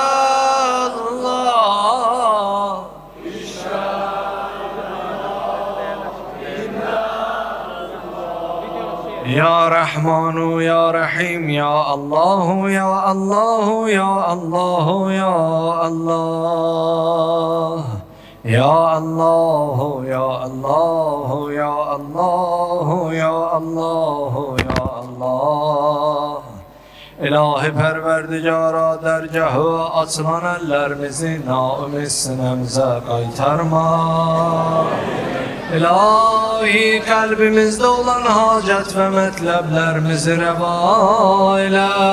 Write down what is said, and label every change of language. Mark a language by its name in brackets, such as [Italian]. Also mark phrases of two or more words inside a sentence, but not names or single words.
[Arabic] الله يا رحمن يا رحيم يا الله يا الله يا الله يا الله يا الله يا الله يا الله يا الله يا الله [Azerbaijani] İlahi Perverdigara dergahı açılan ellerimizi naümid sinemize qaytarma. İlahi kalbimizde olan hacet ve metleplerimizi reva eyle.